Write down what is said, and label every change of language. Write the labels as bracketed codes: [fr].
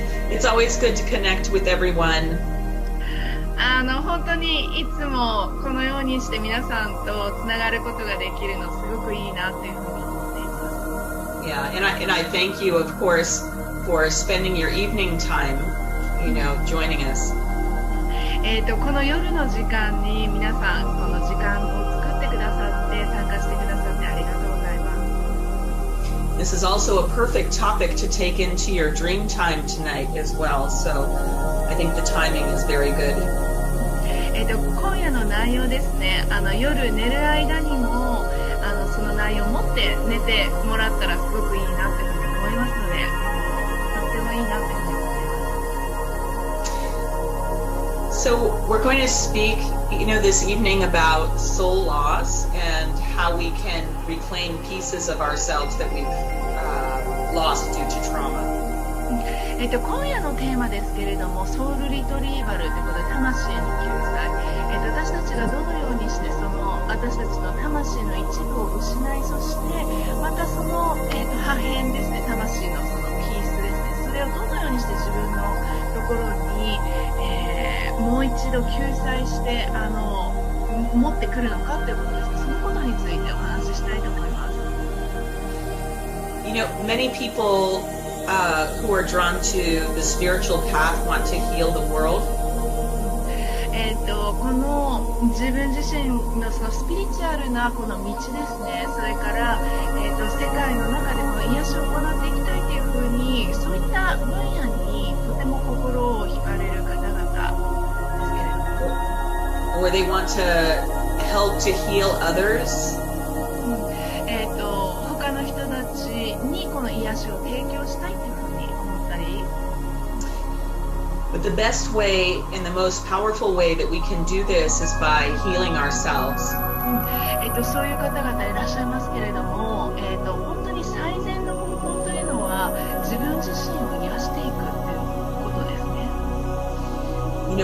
[en] It's always good to connect with everyone. [ja] 本当にいつもこのようにして皆さんとつながることができるのすごくいいなっていうふうに思っています。 [en] Yeah, and I thank you, of course, for spending your evening time, joining us. [ja] この夜の時間に皆さんこの時間を作ってくださって参加してくださってありがとうございます。 [en] This is also a perfect topic to take into your dream time tonight as well, so I think the timing is very good. [ja] 今夜の内容ですね、夜寝る間にもその内容を持って寝てもらったらすごくいいなというふうに思いますので、とってもいいなというふうに思っています。 [en] So we're going to speak, this evening about soul loss and how we can reclaim pieces of ourselves that we've lost due to trauma. [ja] 今夜のテーマですけれども、ソウルリトリーバルということで魂の救済、私たちがどのようにして私たちの魂の一部を失い、そしてまたその、破片ですね、魂のそのピースですね、それをどのようにして自分のところに、もう一度救済して持ってくるのかということですね。そのことについてお話ししたいと思います。 [en] Many people who are drawn to the spiritual path want to heal the world. [ja] この自分自身のそのスピリチュアルなこの道ですね、それから、世界の中でも癒しを行っていきたいというふうに、そういった分野にとても心を惹かれる方々ですけれども、 [en] Or they want to help to heal others. [ja] 他の人たちにこの癒しを提供したいというふうに思ったり。 [en] But the best way and the most powerful way that we can do this is by healing ourselves. [ja] そういう方々いらっしゃいますけれども、本当に最善の方法というのは自分自身を癒していくということですね。